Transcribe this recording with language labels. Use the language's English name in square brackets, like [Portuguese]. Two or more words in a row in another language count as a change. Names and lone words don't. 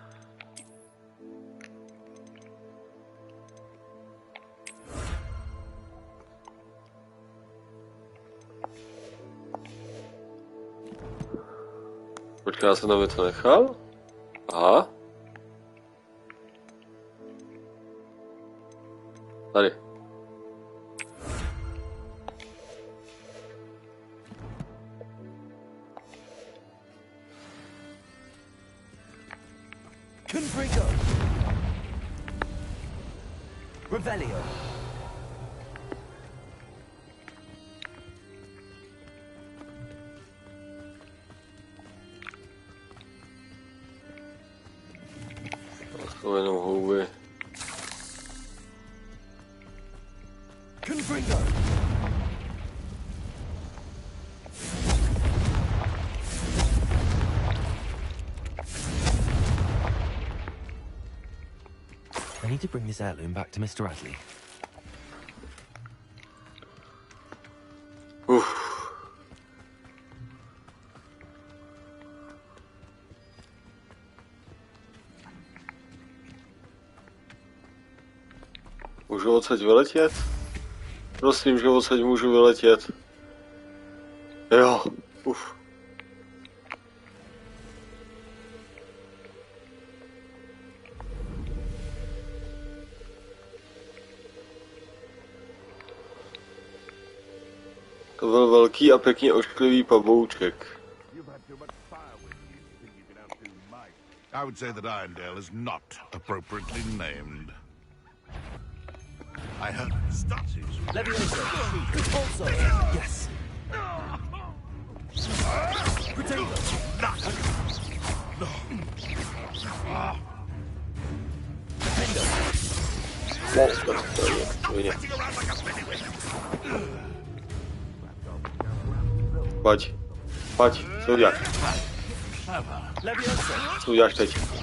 [Czech] Počkej, já jsem tam něco nechal? Aha. Tady. Confringo. Revelio. To jenom houby. Confringo. [English] I need to bring this heirloom back to Mr. Radley. [Czech] Můžu odsaď vyletět? Prosím, že odsaď můžu vyletět. Jo, To byl velký a pěkně ošklivý pavouček. [English] I would say that Irondale is not appropriately named. I heard statues. Levioso. Also. Yes. Potato. [Czech] No. Pojď. Pojď, co uděláš? Co uděláš teď?